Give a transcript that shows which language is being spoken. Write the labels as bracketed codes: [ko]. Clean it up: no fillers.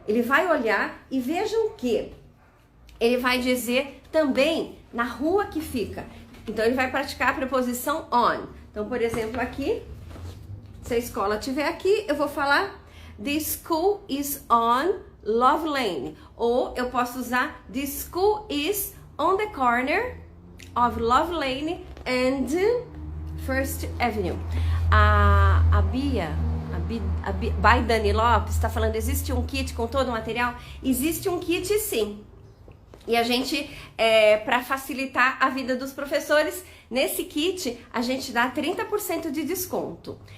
[pt] Ele vai olhar e vejam que ele vai dizer também na rua que fica. Então, ele vai praticar a preposição on. Então, por exemplo, aqui, se a escola estiver aqui, eu vou falar [en] the school is on Love Lane. [pt] Ou eu posso usar [en] the school is on the corner of Love Lane and First Avenue. [pt] A Bia, by Dani Lopes, está falando, existe um kit com todo o material? Existe um kit, sim. E a gente, para facilitar a vida dos professores, nesse kit a gente dá 30% de desconto.